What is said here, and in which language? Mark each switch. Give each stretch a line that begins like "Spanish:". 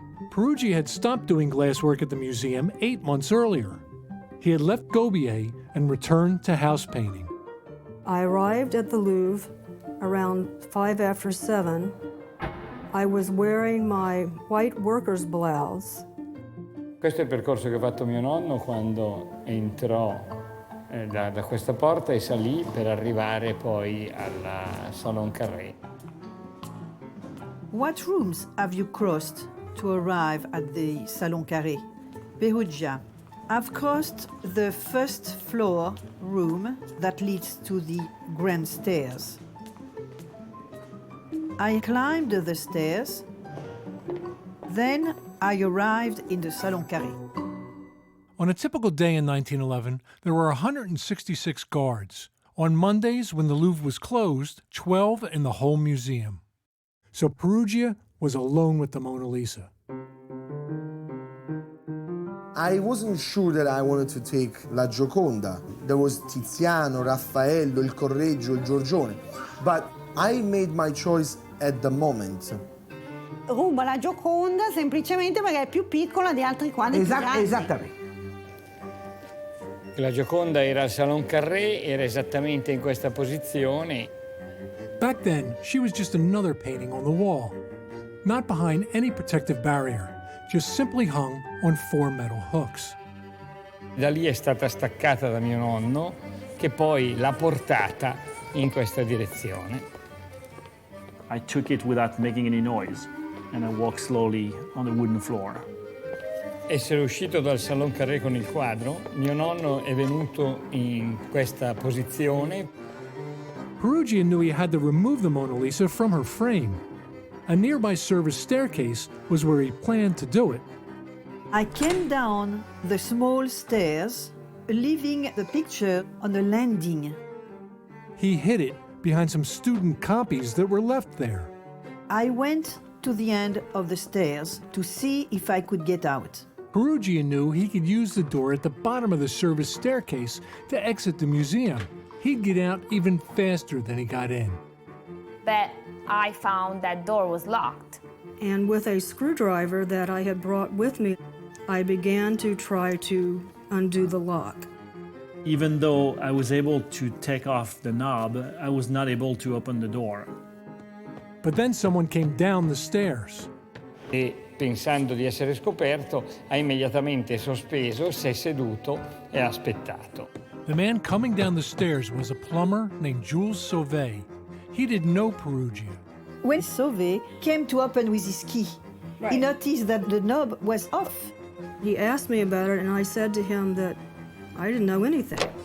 English: Peruggia had stopped doing glasswork at the museum 8 months earlier. He had left Gobier and returned to house painting. I arrived at the Louvre around 5 after 7. I was wearing my white worker's blouse.
Italian: Questo è il percorso che ha fatto mio nonno quando entrò da questa porta e salì per arrivare poi al Salon Carré.
English: What rooms have you crossed to arrive at the Salon Carré? Peruggia. I've crossed the first floor room that leads to the grand stairs. I climbed the stairs, then I arrived in the Salon Carré. On a typical day in 1911, there were 166 guards. On Mondays, when the Louvre was closed, 12 in the whole museum. So Peruggia was alone with the Mona Lisa. I wasn't sure that I wanted to take La Gioconda. There was Tiziano, Raffaello, Il Correggio, Il Giorgione. But I made my choice at the moment.
Italian: Ruba la Gioconda semplicemente perché è più piccola di altri quadri più grandi. Esattamente. La Gioconda era al Salon Carré, era esattamente in questa posizione.
English: Back then, she was just another painting on the wall, not behind any protective barrier, just simply hung on 4 metal hooks.
Italian: Da lì è stata staccata da mio nonno, che poi l'ha portata in questa direzione.
English: I took it without making any noise, and I walked slowly on the wooden floor.
Italian: Essere uscito dal Salon Carré con il quadro, mio nonno è venuto in questa posizione.
English: Peruggia knew he had to remove the Mona Lisa from her frame. A nearby service staircase was where he planned to do it. I came down the small stairs, leaving the picture on the landing. He hid it behind some student copies that were left there. I went to the end of the stairs to see if I could get out. Peruggia knew he could use the door at the bottom of the service staircase to exit the museum. He'd get out even faster than he got in. But I found that door was locked. And with a screwdriver that I had brought with me, I began to try to undo the lock. Even though I was able to take off the knob, I was not able to open the door. But then someone came down the stairs.
Italian: E pensando di essere scoperto, ha immediatamente sospeso, si è seduto e ha aspettato.
English: The man coming down the stairs was a plumber named Jules Sauvé. He didn't know Peruggia. When Sauvé came to open with his key, he noticed that the knob was off. He asked me about it, and I said to him that I didn't know anything.